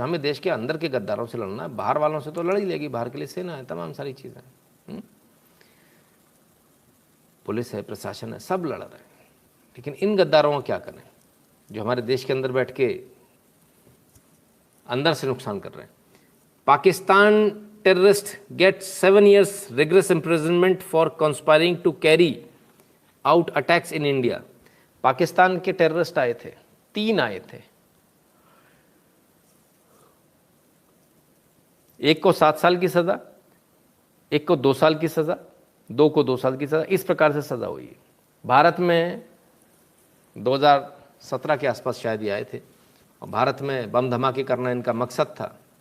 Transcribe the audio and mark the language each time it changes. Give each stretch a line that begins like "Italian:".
Hindi: हमें देश के अंदर के गद्दारों से लड़ना है, बाहर वालों से तो लड़ ही लेगी, बाहर के लिए सेना है, तमाम सारी चीज़ें, पुलिस है, प्रशासन है, सब लड़ रहे हैं। लेकिन इन गद्दारों को क्या करें जो हमारे देश के अंदर बैठ के अंदर से नुकसान कर रहे हैं।
English: Pakistan terrorist get 7 years rigorous imprisonment for conspiring to carry out attacks in India।
Hindi: Pakistan के टेररिस्ट आए थे, 3 आए थे, एक को 7 साल की सजा, एक को 2 साल की सजा, 2 को 2 साल की सजा, इस प्रकार से सजा हुई है। भारत में 2017 के आसपास शायद ये आए थे और भारत में बम धमाके करना इनका मकसद था।